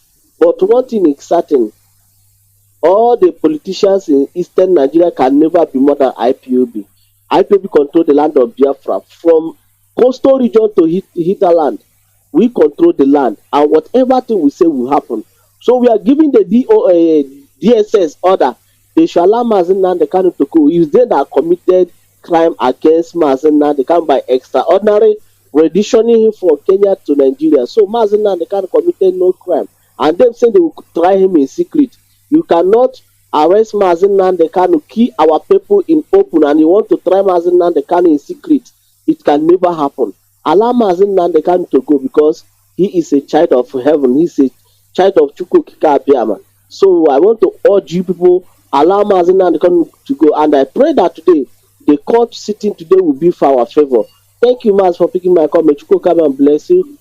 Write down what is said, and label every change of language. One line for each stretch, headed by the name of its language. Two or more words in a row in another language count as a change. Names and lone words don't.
English: But one thing is certain: all the politicians in Eastern Nigeria can never be more than IPOB. IPOB control the land of Biafra from coastal region to hinterland. We control the land, and whatever thing we say will happen. So we are giving the DSS order. They shall allow Mazi Nnamdi Kanu to go. If they that committed crime against Mazi Nnamdi Kanu by extraordinary renditioning him from Kenya to Nigeria. So Mazi Nnamdi Kanu committed no crime, and them say they will try him in secret. You cannot arrest Mazi Nnamdi Kanu, kill our people in open, and you want to try Mazi Nnamdi Kanu in secret. It can never happen. Allow Mazi Nnamdi Kanu to go because he is a child of heaven. He is a child of Chukwu Okike Abiama. So I want to urge you people, allow Mazi Nnamdi Kanu to go. And I pray that today, the court sitting today will be for our favor. Thank you, Maz, for picking my call. May Chukwu come and bless you.